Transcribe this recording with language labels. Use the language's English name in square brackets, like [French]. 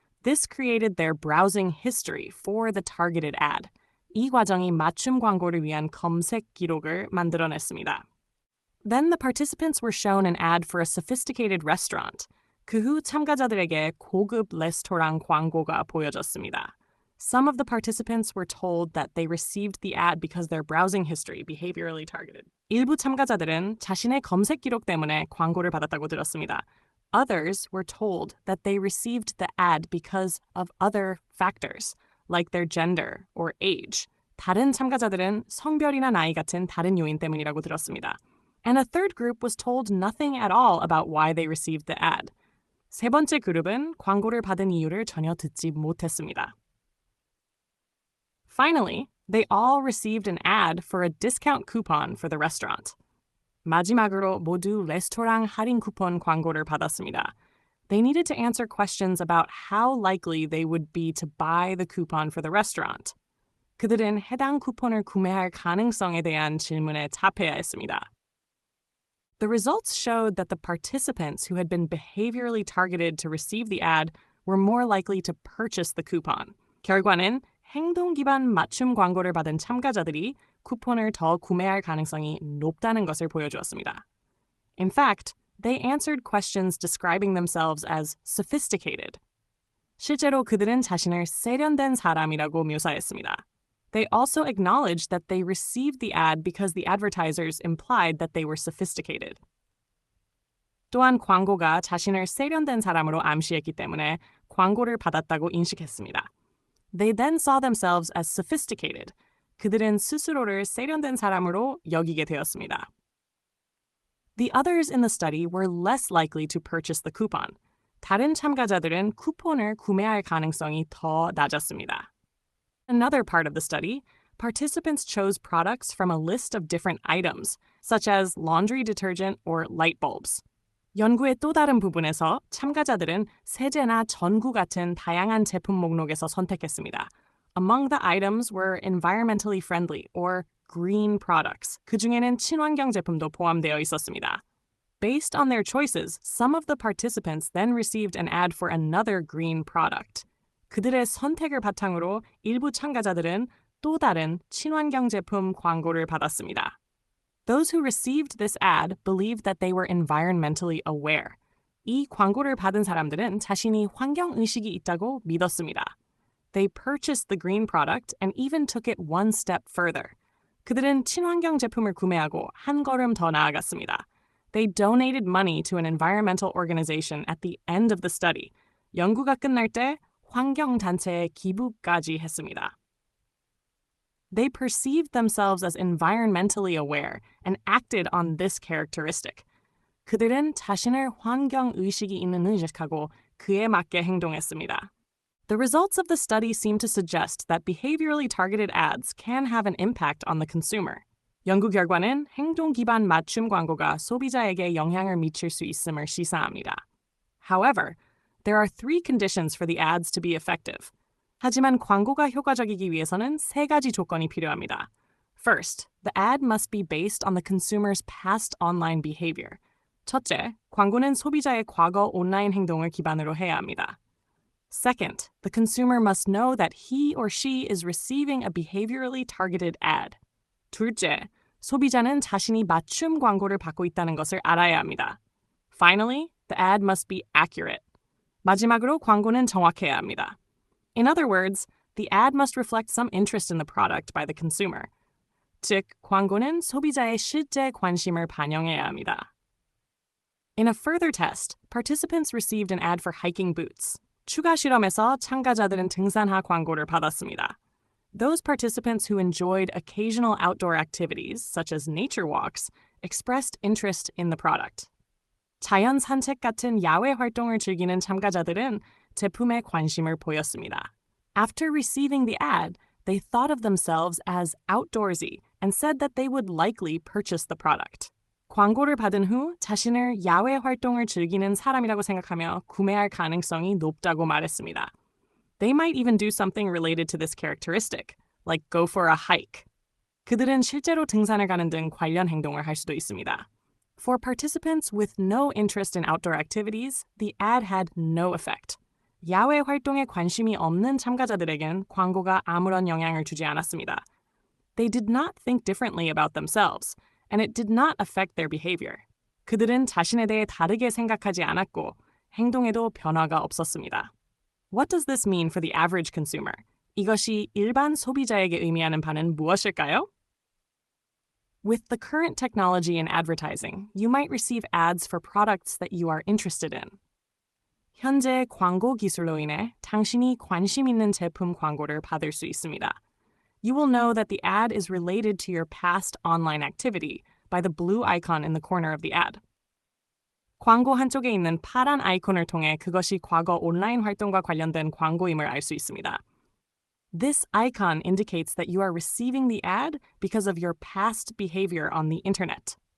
[English] This created their browsing history for the targeted ad. [Korean] 이 과정이 맞춤 광고를 위한 검색 기록을 만들어냈습니다. [English] Then the participants were shown an ad for a sophisticated restaurant. [Korean] 그 후 참가자들에게 고급 레스토랑 광고가 보여졌습니다. [English] Some of the participants were told that they received the ad because their browsing history behaviorally targeted. [Korean] 일부 참가자들은 자신의 검색 기록 때문에 광고를 받았다고 들었습니다. [English] Others were told that they received the ad because of other factors, like their gender or age. [Korean] 다른 참가자들은 성별이나 나이 같은 다른 요인 때문이라고 들었습니다. [English] And a third group was told nothing at all about why they received the ad. [Korean] 세 번째 그룹은 광고를 받은 이유를 전혀 듣지 못했습니다. [English] Finally, they all received an ad for a discount coupon for the restaurant. [Korean] 마지막으로 모두 레스토랑 할인 쿠폰 광고를 받았습니다. [English] They needed to answer questions about how likely they would be to buy the coupon for the restaurant. [Korean] 그들은 해당 쿠폰을 구매할 가능성에 대한 질문에 답해야 했습니다. [English] The results showed that the participants who had been behaviorally targeted to receive the ad were more likely to purchase the coupon. [Korean] 결과는 행동 기반 맞춤 광고를 받은 참가자들이 쿠폰을 더 구매할 가능성이 높다는 것을 보여주었습니다. [English] In fact, they answered questions describing themselves as sophisticated. [Korean] 실제로 그들은 자신을 세련된 사람이라고 묘사했습니다. [English] They also acknowledged that they received the ad because the advertisers implied that they were sophisticated. [Korean] 또한 광고가 자신을 세련된 사람으로 암시했기 때문에 광고를 받았다고 인식했습니다. [English] They then saw themselves as sophisticated. [Korean] 그들은 스스로를 세련된 사람으로 여기게 되었습니다. [English] The others in the study were less likely to purchase the coupon. [Korean] 다른 참가자들은 쿠폰을 구매할 가능성이 더 낮았습니다. [English] Another part of the study, participants chose products from a list of different items, such as laundry detergent or light bulbs. [Korean] 연구의 또 다른 부분에서 참가자들은 세제나 전구 같은 다양한 제품 목록에서 선택했습니다. [English] Among the items were environmentally friendly or green products. [Korean] 그 중에는 친환경 제품도 포함되어 있었습니다. [English] Based on their choices, some of the participants then received an ad for another green product. [Korean] 그들의 선택을 바탕으로 일부 참가자들은 또 다른 친환경 제품 광고를 받았습니다. [English] Those who received this ad believed that they were environmentally aware. [Korean] 이 광고를 받은 사람들은 자신이 환경의식이 있다고 믿었습니다. [English] They purchased the green product and even took it one step further. [Korean] 그들은 친환경 제품을 구매하고 한 걸음 더 나아갔습니다. [English] They donated money to an environmental organization at the end of the study. [Korean] 연구가 끝날 때 환경단체에 기부까지 했습니다. [English] They perceived themselves as environmentally aware and acted on this characteristic. [Korean] 그들은 자신을 환경의식이 있는 의식하고 그에 맞게 행동했습니다. [English] The results of the study seem to suggest that behaviorally targeted ads can have an impact on the consumer. [Korean] 연구 결과는 행동 기반 맞춤 광고가 소비자에게 영향을 미칠 수 있음을 시사합니다. [English] However, there are three conditions for the ads to be effective. [Korean] 하지만 광고가 효과적이기 위해서는 세 가지 조건이 필요합니다. [English] First, the ad must be based on the consumer's past online behavior. [Korean] 첫째, 광고는 소비자의 과거 온라인 행동을 기반으로 해야 합니다. [English] Second, the consumer must know that he or she is receiving a behaviorally targeted ad. [Korean] 둘째, 소비자는 자신이 맞춤 광고를 받고 있다는 것을 알아야 합니다. [English] Finally, the ad must be accurate. [Korean] 마지막으로 광고는 정확해야 합니다. [English] In other words, the ad must reflect some interest in the product by the consumer. [Korean] 즉, 광고는 소비자의 실제 관심을 반영해야 합니다. [English] In a further test, participants received an ad for hiking boots. [Korean] 추가 실험에서 참가자들은 등산화 광고를 받았습니다. [English] Those participants who enjoyed occasional outdoor activities, such as nature walks, expressed interest in the product. [Korean] 자연 산책 같은 야외 활동을 즐기는 참가자들은 제품에 관심을 보였습니다. [English] After receiving the ad, they thought of themselves as outdoorsy and said that they would likely purchase the product. [Korean] 광고를 받은 후 자신을 야외 활동을 즐기는 사람이라고 생각하며 구매할 가능성이 높다고 말했습니다. [English] They might even do something related to this characteristic, like go for a hike. [Korean] 그들은 실제로 등산을 가는 등 관련 행동을 할 수도 있습니다. [English] For participants with no interest in outdoor activities, the ad had no effect. [Korean] 야외 활동에 관심이 없는 참가자들에겐 광고가 아무런 영향을 주지 않았습니다. [English] They did not think differently about themselves, and it did not affect their behavior. [Korean] 그들은 자신에 대해 다르게 생각하지 않았고 행동에도 변화가 없었습니다. [English] What does this mean for the average consumer? [Korean] 이것이 일반 소비자에게 의미하는 바는 무엇일까요? [English] With the current technology in advertising, you might receive ads for products that you are interested in. [Korean] 현재 광고 기술로 인해 당신이 관심 있는 제품 광고를 받을 수 있습니다. [English] You will know that the ad is related to your past online activity by the blue icon in the corner of the ad. [Korean] 광고 한쪽에 있는 파란 아이콘을 통해 그것이 과거 온라인 활동과 관련된 광고임을 알 수 있습니다. [English] This icon indicates that you are receiving the ad because of your past behavior on the internet.